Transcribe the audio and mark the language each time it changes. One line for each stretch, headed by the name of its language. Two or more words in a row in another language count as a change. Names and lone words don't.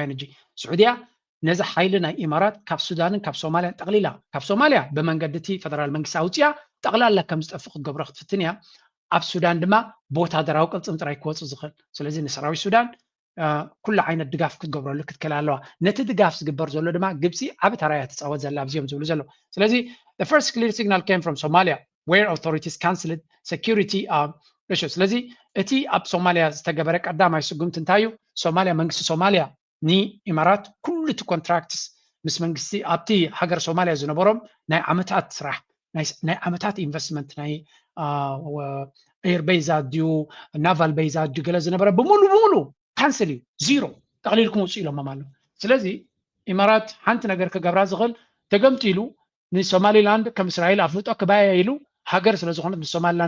Tigrinya: እየን እንጂ ስዑድያ ነዚ ሓይሊ ናይ ኢማራት ካብ ሱዳንን ካብ ሶማልያን ጠቕሊላ ካብ ሶማልያ ብመንገዲ እቲ ፌደራል መንግስቲ ኣውፅያ ጠቕላላ ከም ዝጠፍእ ክትገብሮ ክትፍትን እያ ኣብ ሱዳን ድማ ብወታደራዊ ቅልፅም ጥራይ ክወፅእ ዝኽእል ስለዚ ንሰራዊት ሱዳን ኩሉ ዓይነት ድጋፍ ክትገብረሉ ክትክእል ኣለዋ ነቲ ድጋፍ ዝግበር ዘሎ ድማ ግብፂ ዓብ ተራያ ትፃወት ዘላ ኣብዚኦም ዝብሉ ዘሎ ስለዚ
English: the first clear signal came from Somalia where authorities cancelled security issues
Tigrinya: ስለዚ እቲ ኣብ ሶማልያ ዝተገበረ ቀዳማይ ስጉምቲ እንታይ እዩ ሶማልያ መንግስቲ ሶማልያ ንኢማራት ኩሉ እቲ ኮንትራክትስ ምስ መንግስቲ ኣብቲ ሃገር ሶማልያ ዝነበሮም ናይ ዓመታት ስራሕ ናይ ዓመታት ኢንቨስትመንት ናይ
English: air base
Tigrinya: ኣድዩ
English: naval base
Tigrinya: ኣድዩ ገለ ዝነበረ ብሙሉ ካንስል እዩ ዚሮ ጠቕሊልኩም ውፅእ ኢሎም ኣሎ ስለዚ ኢማራት ሓንቲ ነገር ክገብራ ዝኽእል ተገምጢሉ ንሶማሊላንድ ከም እስራኤል ኣፍልጦ ክባያ ኢሉ ሃገር ስለ ዝኾነት ምስ ሶማሊላንድ